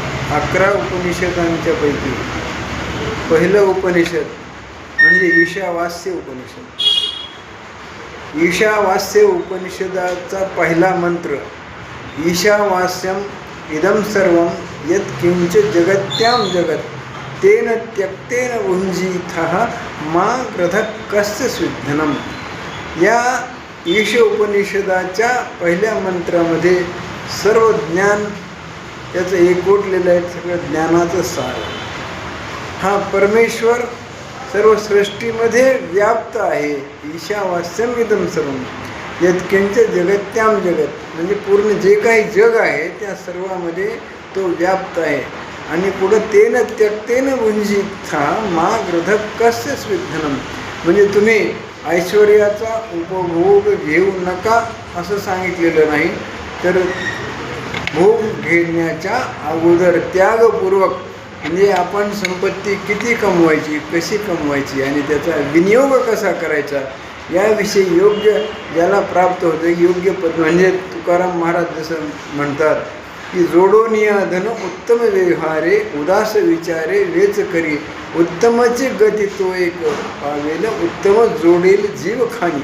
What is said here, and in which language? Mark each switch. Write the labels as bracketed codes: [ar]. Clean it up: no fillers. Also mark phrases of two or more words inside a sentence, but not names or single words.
[mr] 11 उपनिषदांच्या पैकी पहिलं उपनिषद म्हणजे ईशावास्य उपनिषद. ईशावास्य उपनिषदाचा पहिला मंत्र, [sa] ईशावास्यम इदं सर्वं यत् किंचित् जगत्यां जगत् तेन त्यक्तेन भुञ्जीथः मा ग्रधः कस्य स्विद्धनम. [mr] या ईश उपनिषदाच्या पहिल्या मंत्रामध्ये सर्व ज्ञान याचं एकवटलेलं आहे, सगळं ज्ञानाचं सार. हा परमेश्वर सर्व सृष्टीमध्ये व्याप्त आहे. [sa] ईशावास्यम इदं सर्वं यत्किंच जगत्याम जगत, [mr] म्हणजे पूर्ण जे काही जग आहे त्या सर्वामध्ये तो व्याप्त आहे. आणि पुढं [sa] तेन त्यक्तेन भुञ्जीथा मा ग्रधः कस्य स्विद्धनम, [mr] म्हणजे तुम्ही ऐश्वर्याचा उपभोग घेऊ नका असं सांगितलेलं नाही, तर भोग घेण्याच्या अगोदर त्यागपूर्वक, म्हणजे आपण संपत्ती किती कमवायची, कशी कमवायची आणि त्याचा विनियोग कसा करायचा याविषयी योग्य ज्याला प्राप्त होतं योग्य पद, म्हणजे तुकाराम महाराज जसं म्हणतात की जोडोनिया धन उत्तम व्यवहारे उदास विचारे वेच करी उत्तमची गती तो एक पावेल उत्तम जोडेल जीव खाणी.